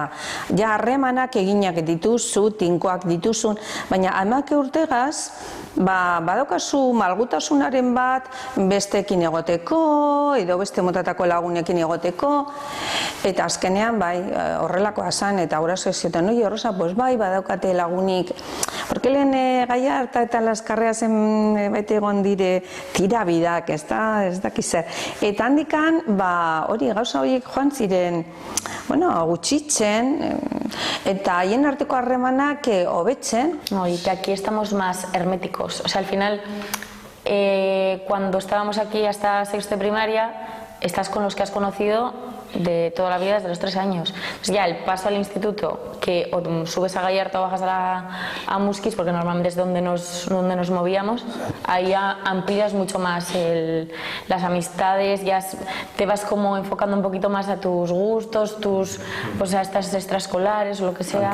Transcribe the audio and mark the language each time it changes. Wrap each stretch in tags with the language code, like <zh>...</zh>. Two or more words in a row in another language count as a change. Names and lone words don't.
<eu>Ja, harremanak eginak dituzu, tinkoak dituzun, baina 11 urtegaz, badaukazu malgutasunaren bat besteekin egoteko, edo beste motatako lagunekin egoteko, eta azkenean, bai, horrelakoa zan, eta guraso zioten, noi, Rosa, pues bai, badaukate lagunik, porque lehen Gallarta eta Las Carreasen bete egon dire tirabidak, ez dakiz zer. Eta handikan, hori gauza horiek joan ziren, bueno, gutxitzen, eta haien arteko harremanak hobetzen.</eu> <es>No, y que aquí estamos más herméticos. O sea, al final, cuando estábamos aquí hasta sexto de primaria, estás con los que has conocido de toda la vida desde los 3 años. Entonces ya el paso al instituto, que o subes a Gallarta o bajas a Musquis, porque normalmente es donde nos movíamos, ahí ya amplías mucho más las amistades, ya te vas como enfocando un poquito más a tus gustos, pues a estas extraescolares o lo que sea.</es>